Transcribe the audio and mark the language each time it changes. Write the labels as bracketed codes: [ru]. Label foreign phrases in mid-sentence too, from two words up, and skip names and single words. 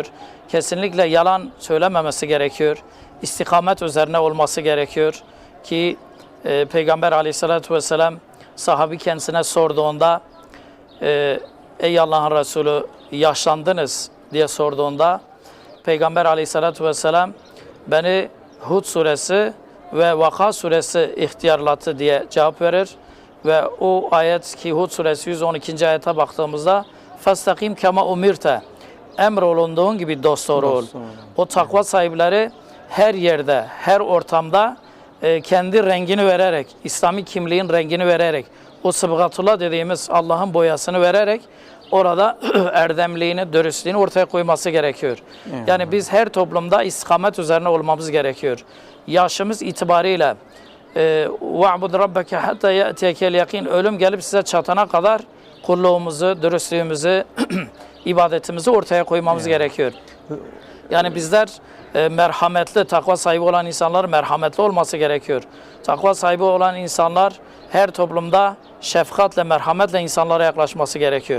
[tr] Kesinlikle yalan söylememesi gerekiyor. İstikamet üzerine olması gerekiyor ki Peygamber Aleyhisselatü Vesselam sahabi kendisine sorduğunda ey Allah'ın Resulü yaşlandınız diye sorduğunda Peygamber Aleyhisselatü Vesselam beni Hud suresi ve Vaka suresi ihtiyarlattı diye cevap verir. Ve o ayet ki Hud suresi 112. ayete baktığımızda [ar] فَاسْتَقِيمْ كَمَا اُمِرْتَ [tr] emrolunduğun gibi dosdoğru ol. O takva sahipleri her yerde, her ortamda kendi rengini vererek, İslami kimliğin rengini vererek, o sıbgatullah dediğimiz Allah'ın boyasını vererek orada erdemliğini, dürüstlüğünü ortaya koyması gerekiyor. Yani biz her toplumda istikamet üzerine olmamız gerekiyor. Yaşımız itibariyle [ar] وَعْبُدْ رَبَّكَ حَتَّى يَأْتِيَكَ الْيَقِينَ [tr] ölüm gelip size çatana kadar kulluğumuzu, dürüstlüğümüzü, ibadetimizi ortaya koymamız gerekiyor. Yani bizler merhametli, takva sahibi olan insanlar merhametli olması gerekiyor. Takva sahibi olan insanlar her toplumda şefkatle, merhametle insanlara yaklaşması gerekiyor.